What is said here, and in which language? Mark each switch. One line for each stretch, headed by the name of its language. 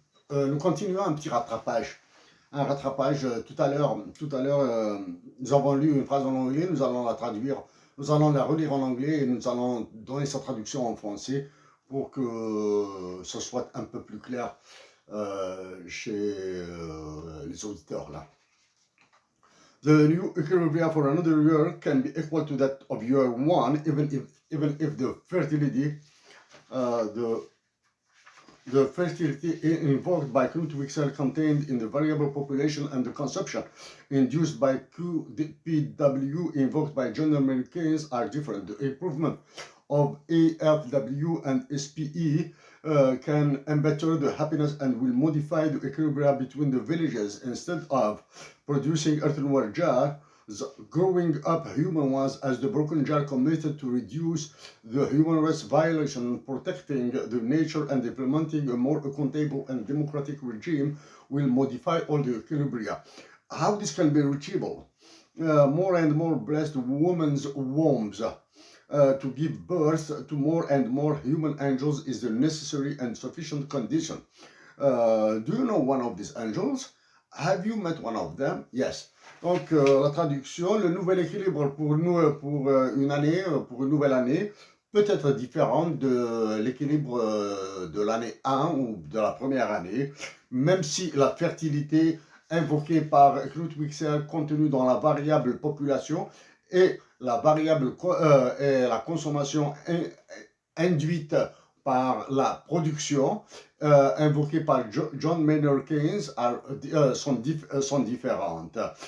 French: Nous continuons un petit rattrapage. Un rattrapage, tout à l'heure, nous avons lu une phrase en anglais, nous allons la traduire, nous allons la relire en anglais et nous allons donner sa traduction en français pour que ce soit un peu plus clair chez les auditeurs là.
English: The new equilibria for another year can be equal to that of year one, even if the fertility, the fertility invoked by Knut-Wicksell contained in the variable population and the consumption induced by QPW invoked by John Maynard Keynes are different. The improvement of AFW and SPE can better the happiness and will modify the equilibria between the villages. Instead of producing earthenware jars, growing up human ones as the broken jar committed to reduce the human rights violation, protecting the nature and implementing a more accountable and democratic regime will modify all the equilibria. How this can be reachable? More and more blessed women's wombs to give birth to more and more human angels is the necessary and sufficient condition. Do you know one of these angels? Have you met one of them? Yes.
French: Donc, la traduction, le nouvel équilibre pour nous, pour une année, pour une nouvelle année, peut être différente de l'équilibre de l'année 1 ou de la première année, même si la fertilité invoquée par Knut Wicksell contenue dans la variable population et la variable et la consommation induite par la production invoquée par John Maynard Keynes sont différentes.